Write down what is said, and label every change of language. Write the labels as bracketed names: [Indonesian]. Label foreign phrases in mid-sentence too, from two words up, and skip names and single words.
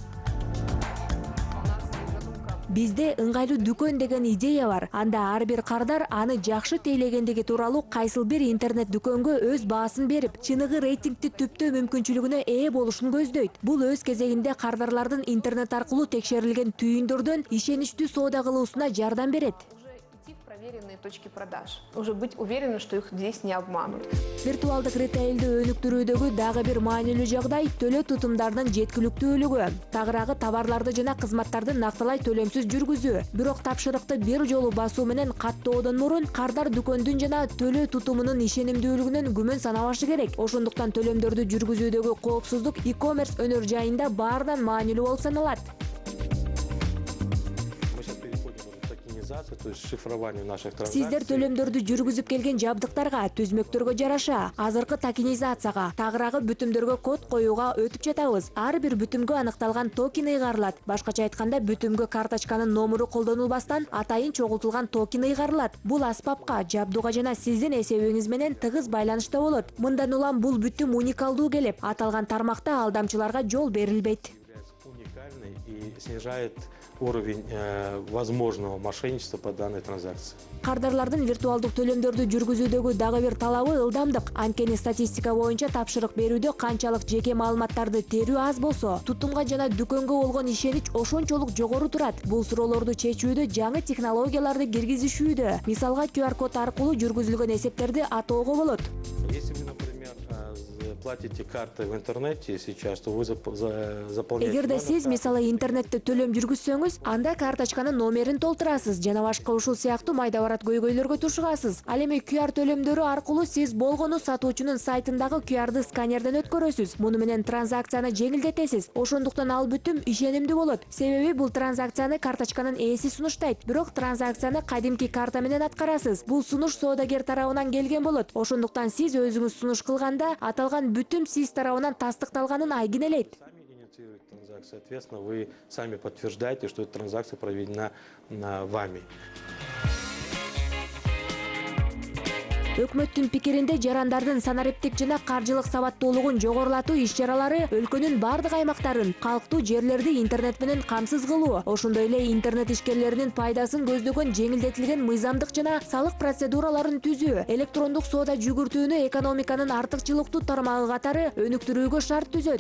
[Kyrgyz] Бизде ыңгайлуу дүкөн деген идея бар. Анда ар бир кардар аны жакшы тейлегендиги тууралуу кайсыл бир интернет дүкөнгө өз баасын берип, чыныгы рейтингди түптөө мүмкүнчүлүгүнө ээ болушун көздөйт. Бул өз кезегинде кардарлардын интернет аркылуу текшерилген түйүндөрдөн ишеничтүү соода кылуусуна жардам берет. [Russian] Проверенные точки продаж. Уже быть уверенным, что их здесь не обманут. [Kyrgyz] Виртуалдык ритейлди өнүктүрүүдөгү дагы бир маанилүү жагдай төлөө тутумдарынын жеткиликтүүлүгү. Тагыраагы товарларды жана кызматтарды накталай төлөмсүз жүргүзүү. Бирок тапшырыкты бир жолу басуу менен каттоодон мурун кардар дүкөндүн жана төлөө тутумунун ишенимдүүлүгүнөн күмөн санабашы керек. Ошондуктан төлөмдөрдү жүргүзүүдөгү коопсуздук e-commerce өнөр жайында баарынан маанилүү болуп саналат. [Russian] То есть шифрование наших транзакций. [Kyrgyz] Сиздер төлөмдөрдү жүргүзүп келген жабдыктарга, түзмөктөргө жараша, азыркы токенизацияга, тагыраагы бүтүмдөргө код коюуга өтүп жатабыз. Ар бир бүтүмгө аныкталган токен ыйгарылат. Башкача айтканда, бүтүмгө карточканын номуру колдонулбастан атайын чогултулган токен ыйгарылат. Бул аспапка, жабдууга жана сиздин эсебиңиз менен тыгыз байланышта болот. Мындан улам бул бүтүм уникалдуу келип, аталган тармакта алдамчыларга жол берилбейт. [Russian] Уникальный и снижает уровень возможного мошенничества по данной транзакции. [Kyrgyz] Кардарлардын виртуалдык төлөмдөрдү жүргүзүүдөгү дагы бир талабы ылдамдык. Анткени статистика боюнча тапшырык берүүдө канчалык жеке маалыматтарды терүү аз болсо, тутумга жана дүкөнгө болгон ишенич ошончолук жогору турат. Бул суроолорду чечүүдө жаңы технологияларды киргизишүүдө, мисалга QR код аркылуу жүргүзүлгөн эсептерди атоого болот. [Russian] Если вы, например, платите картой в интернете сейчас, то вы заполняете. [Kyrgyz] Эгерде сиз мисалы интернетте төлөм жүргүзсөңүз, анда карточканын номерин толтурасыз жана башка ушул сыяктуу майда барат көйгөйлөргө тушугасыз. Ал эми QR төлөмдөрү аркылуу сиз болгону сатуучунун сайтындагы QR-ды сканерден өткөрөсүз. Муну менен транзакцияны жеңилдетесиз. Ошондуктан ал бүтүм ишенимдүү болот. Себеби бул транзакцияны карточканын ээси сунуштайт. Бирок транзакцияны кадимки карта менен аткарасыз. Бул сунуш соодагер тарабынан келген болот. Ошондуктан сиз өзүңүз сунуш кылганда аталган бүтүм сиз тарабынан тастыкталганын айгинелейт. [Russian] Соответственно, вы сами подтверждаете, что эта транзакция проведена вами. [Kyrgyz] Өкмөттүн пикиринде жарандардын санариптик жана каржылык сабаттуулугун жогорулатуу иш-чаралары өлкөнүн бардык аймактарын, калктуу жерлерди интернет менен камсыз кылуу, ошондой эле интернет ишкерлеринин пайдасын көздөгөн жеңилдетилген мыйзамдык жана салык процедураларын түзүү, электрондук соода жүгүртүүнү экономиканын артыкчылыктуу тармагы катары өнүктүрүүгө шарт түзөт.